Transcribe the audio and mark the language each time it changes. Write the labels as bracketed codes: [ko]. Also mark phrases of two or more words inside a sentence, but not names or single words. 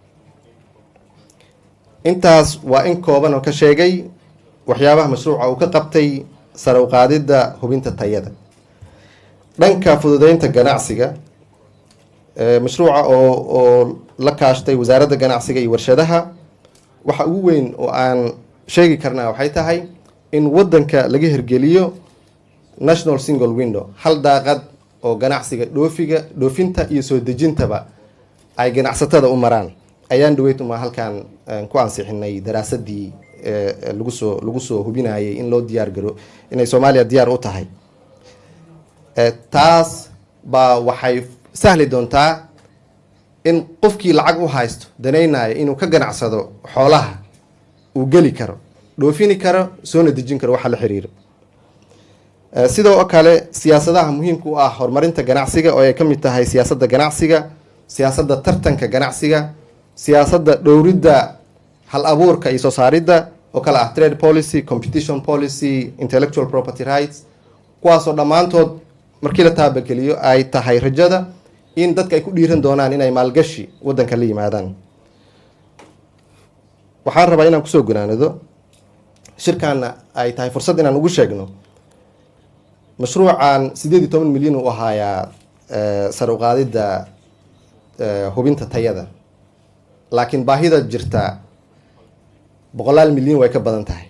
[so] intaas waa in kooban oo ka sheegay waxyaabaha mashruuca uu ka qabtay sare u qaadidda hubinta tayada. dhanka fududeynta ganacsiga, mashruuca oo la kaashtay wasaaradda ganacsiga iyo warshadaha, waxa ugu weyn oo aan sheegi karnaa waxay tahay in wadanka laga hirgeliyo [en] national single window, [so] hal daaqad oo ganacsiga dhoofinta iyo soo dejintaba ay ganacsatada u maraan. ayaan dhaweytuma halkan ku ansixinay daraasadii lagu soo hubinayay in loo diyaar garo inay Soomaaliya diyaar u tahay. taas ba waxay sahli doontaa in qofkii lacag u haysto danaynayo inuu ka ganacsado xoolaha uu geli karo, dhoofini karo, soo dejin karo waxa la xiriiro. sidoo kale siyaasadaha muhiimka u ah horumarinta ganacsiga oo ay ka mid tahay siyaasadda ganacsiga, siyaasadda tartanka ganacsiga, siyaasadda dhowridda hal abuurka iyo soo saaridda oo kala ah [en] trade policy, competition policy, intellectual property rights, [so] kuwaasoo dhammaantood markii la taabageliyo ay tahay rajada in dadka ay ku dhiiran doonaan inay maalgashi wadanka la yimaadaan. waxaan rabaa inaan kusoo gunaanado shirkaana ay tahay fursad inaan ugu sheegno mashruucan 18 milyan uu ahayaa sare u qaadidda hubinta tayada, laakiin baahida jirta 100 milyan way ka badan tahay.